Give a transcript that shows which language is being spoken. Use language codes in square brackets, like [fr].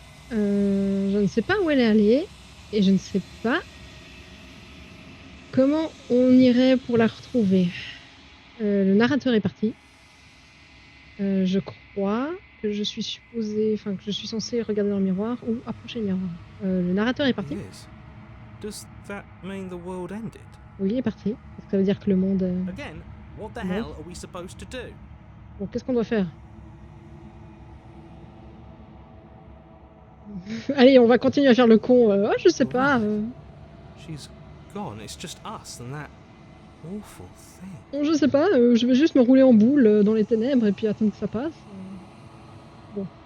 [fr] Je ne sais pas où elle est allée et je ne sais pas comment on irait pour la retrouver. Le narrateur est parti. Je crois que je suis censée regarder dans le miroir ou approcher le miroir. Le narrateur est parti. [en] It is. Does that mean the world ended? [fr] Oui, il est parti. Est-ce que ça veut dire que le monde... [en] Again, what the No. hell are we supposed to do? [fr] Bon, qu'est-ce qu'on doit faire? Allez, on va continuer à faire le con. Je sais pas. [en] She's gone. It's just us and that awful thing. [fr] Je sais pas. Je vais juste me rouler en boule dans les ténèbres et puis attendre que ça passe. Bon.